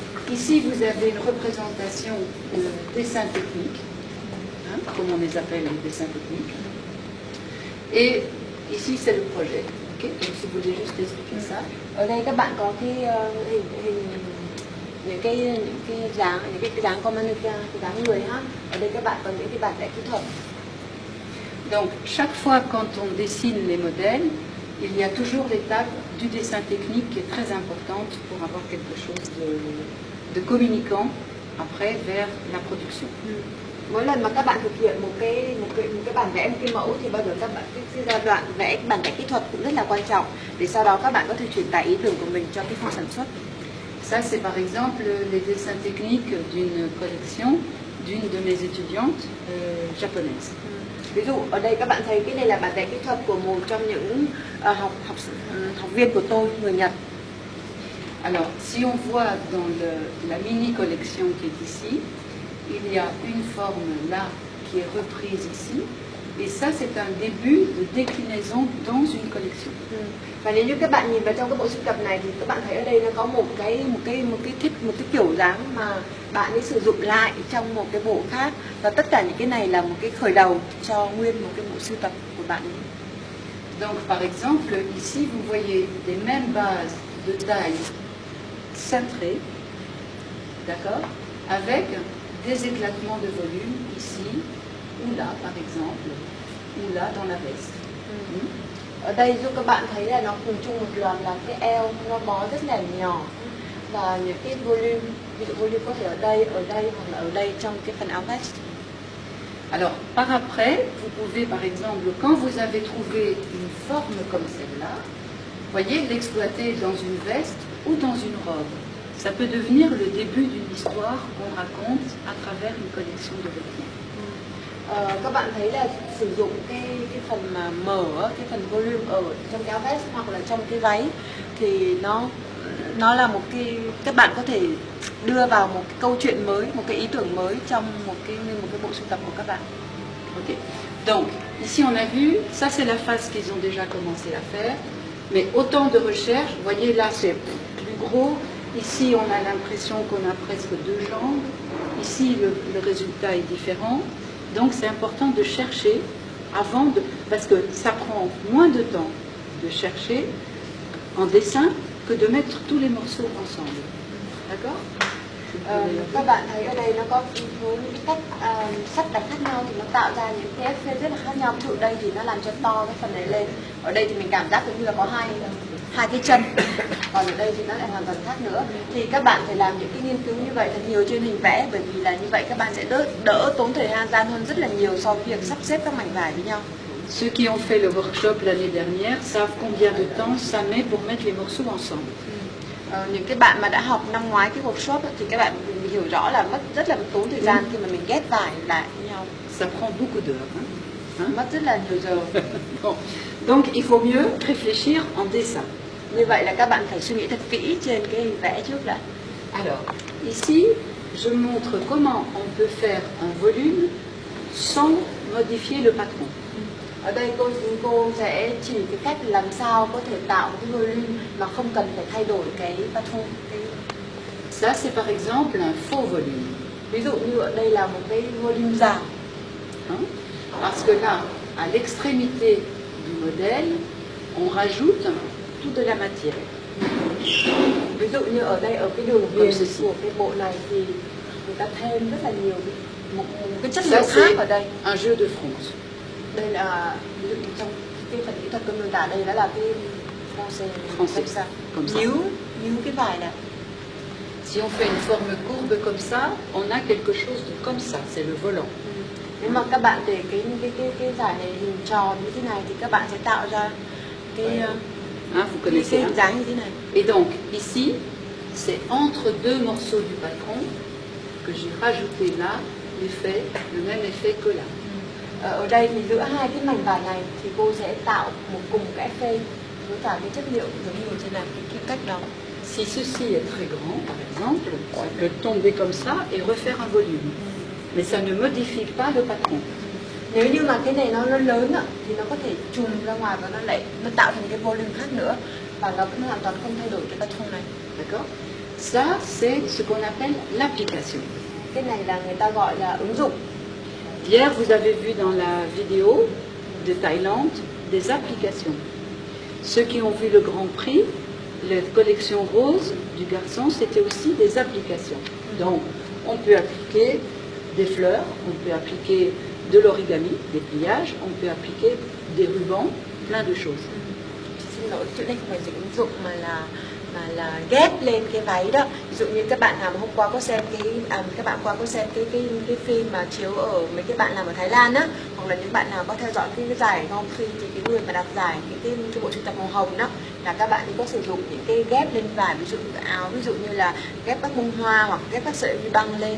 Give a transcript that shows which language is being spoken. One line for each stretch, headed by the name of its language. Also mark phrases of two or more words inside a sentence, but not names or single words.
French: ici, vous avez une représentation de dessins techniques, hein, comme on les appelle les dessins techniques. Et ici, c'est le projet. Okay? Donc, si vous voulez juste expliquer ça.
Vietnamese: Ở đây các bạn có cái hình những cái dáng command, cái dáng người ha. Ở đây các bạn có những cái bản vẽ kỹ thuật.
French: Donc, chaque fois quand on dessine les modèles, il y a toujours l'étape du dessin technique qui est très importante pour avoir quelque chose de communicant après vers la production.
Vietnamese: Mỗi lần mà các bạn thực hiện một cái bản vẽ, một cái mẫu thì bao giờ các bạn cái giai đoạn vẽ bản vẽ kỹ thuật cũng rất là quan trọng để sau đó các bạn có thể truyền tải ý tưởng của mình cho cái phòng sản xuất.
French: Ça, c'est par exemple les dessins techniques d'une collection d'une de mes étudiantes japonaises.
Vietnamese: Ví dụ ở đây các bạn thấy cái này là bản vẽ kỹ thuật của một trong những học viên của tôi, người Nhật.
French: Alors, si on voit dans la mini collection qui est ici, il y a une forme là qui est reprise ici, et ça c'est un début de déclinaison dans une collection.
Vietnamese: Và nếu như các bạn nhìn vào trong cái bộ sưu tập này thì các bạn thấy ở đây nó có một cái kiểu dáng mà bạn ấy sử dụng lại trong một cái bộ khác, và tất cả những cái này là một cái khởi đầu cho nguyên một cái bộ sưu tập của bạn ấy.
French: Donc par exemple ici vous voyez des mêmes bases de taille cintrées, d'accord, avec des éclatements de volume ici ou là par exemple, ou là dans la veste.
Vietnamese: Ở đây giúp các bạn thấy là nó cùng chung một loạt là cái eo nó bó rất là nhỏ và những cái volume, ví dụ volume có thể ở đây hoặc là ở đây trong cái phần áo vest.
French: Alors par après, vous pouvez par exemple, quand vous avez trouvé une forme comme celle-là, voyez, l'exploiter dans une veste ou dans une robe. Ça peut devenir le début d'une histoire qu'on raconte à travers une collection de vêtements.
Vietnamese: Các bạn thấy là sử dụng cái phần mà mở, cái phần volume ở trong cái áo vest hoặc là trong cái váy thì nó là một cái, các bạn có thể đưa vào một cái câu chuyện mới, một cái ý tưởng mới trong một cái bộ sưu tập của các bạn.
French: Ok. Donc ici on a vu, ça c'est la phase qu'ils ont déjà commencé à faire, mais autant de recherches. Vous voyez là c'est plus gros. Ici on a l'impression qu'on a presque deux jambes. Ici le résultat est différent. Donc c'est important de chercher avant de, parce que ça prend moins de temps de chercher en dessin que de mettre tous les morceaux ensemble. D'accord?
Vietnamese: Các bạn thấy ở đây nó có với những cách sắp đặt khác nhau thì nó tạo ra những cái effect rất là khác nhau. Ví dụ đây thì nó làm cho to cái phần này lên. Ở đây thì mình cảm giác như là có hai cái chân, còn ở đây thì nó lại hoàn toàn khác nữa. Thì các bạn phải làm những cái nghiên cứu như vậy thật nhiều trên hình vẽ, bởi vì là như vậy các bạn sẽ đỡ tốn thời gian hơn rất là nhiều so với việc sắp xếp các mảnh vải với nhau.
French: Ceux qui ont fait le workshop l'année dernière savent combien de temps ça met pour mettre les morceaux ensemble.
Vietnamese: Những cái bạn mà đã học năm ngoái cái workshop thì các bạn hiểu rõ là mất rất là tốn thời gian khi mà mình ghép vải lại với nhau.
French: Ça prend beaucoup d'heures.
Vietnamese: Mất rất là nhiều giờ.
French: Bon. Donc il faut mieux réfléchir en dessin.
Vietnamese: Như vậy là các bạn phải suy nghĩ thật kỹ trên cái hình vẽ trước đã.
French: Alors, ici, je montre comment on peut faire un volume sans modifier le patron.
Vietnamese: Ở đây cô sẽ chỉ cái cách làm sao có thể tạo một cái volume mà không cần phải thay đổi cái patron.
French: Ça, c'est par exemple un faux volume.
Vietnamese: Ví dụ như ở đây là một cái volume giả.
French: Parce que là, à l'extrémité du modèle, on rajoute toute de la matière.
Vietnamese: Ví dụ như ở đây, ở cái đường viền của cái bộ này thì người ta thêm rất là nhiều một cái chất liệu khác ở đây.
French: Un jeu de France.
Vietnamese: Đây là ví dụ trong cái phần kỹ thuật tôi miêu tả đây đó là cái
French: français comme ça.
Vietnamese: Nhíu cái vải này.
French: Si on fait une forme courbe comme ça, on a quelque chose de comme ça, c'est le volant.
Vietnamese: Nếu mà các bạn để cái giải này hình tròn như thế này thì các bạn sẽ tạo ra cái
French: vous connaissez
Vietnamese: hình dáng như thế này.
French: Et donc ici, c'est entre deux morceaux du patron que j'ai rajouté là l'effet, le même effet que là.
Vietnamese: Ở đây thì giữa hai cái mảnh vải này thì cô sẽ tạo một cùng cái effet với cả cái chất liệu giống như trên này, cái cách đó.
French: Si ceci est très grand, par exemple, on peut tomber comme ça et refaire un volume. Mais ça ne modifie pas le patron.
Vietnamese: Nếu như mà cái này nó lớn thì nó có thể chùm ra ngoài và nó tạo thành cái volume khác nữa và nó cũng hoàn toàn không thay đổi cái patron này.
French: D'accord? Ça, c'est ce qu'on appelle l'application.
Vietnamese: Cái này là người ta gọi là ứng dụng.
French: Hier, vous avez vu dans la vidéo de Thaïlande des applications. Ceux qui ont vu le Grand Prix, la collection rose du garçon, c'était aussi des applications. Donc, on peut appliquer des fleurs, on peut appliquer de l'origami, des pliages, on peut appliquer des rubans, plein de choses.
Vietnamese: Xin lỗi, chỗ đây không phải dịch ứng dụng mà là ghép lên cái váy đó. Ví dụ như các bạn nào mà hôm qua có xem các bạn qua có xem cái phim mà chiếu ở mấy cái bạn làm ở Thái Lan á, hoặc là những bạn nào có theo dõi cái giải Grand Prix thì cái người mà đạt giải cái bộ sưu tập màu hồng đó là các bạn ấy có sử dụng những cái ghép lên vải, ví dụ như áo, ví dụ như là ghép các bông hoa hoặc ghép các sợi băng lên.